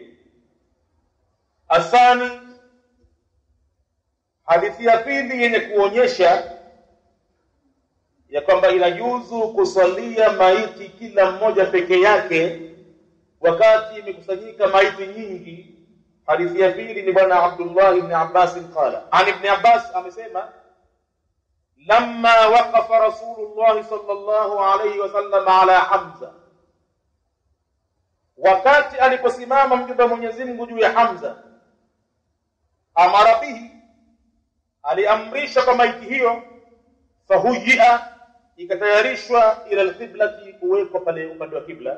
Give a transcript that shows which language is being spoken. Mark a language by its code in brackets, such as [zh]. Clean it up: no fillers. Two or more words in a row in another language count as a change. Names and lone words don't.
[sw] Athani, hadithi ya pili yenye kuonyesha ya kwamba inajuzu kusalia maiti kila mmoja peke yake wakati imekusanyika maiti nyingi. Hadithi ya pili ni bwana Abdullah ibn Abbas qala, an ibn Abbas amesema, [ar] لما وقف رسول الله صلى الله عليه وسلم على حمزة, [sw] wakati aliposimama mjumbe wa Mwenyezi Mungu juu ya Hamza, [ar] أمر به, [sw] aliamrisha kwa maiti hiyo, fahuya, ikatayarishwa [ar] إلى القبلة, [sw] kuwekwa pale upande wa kibla.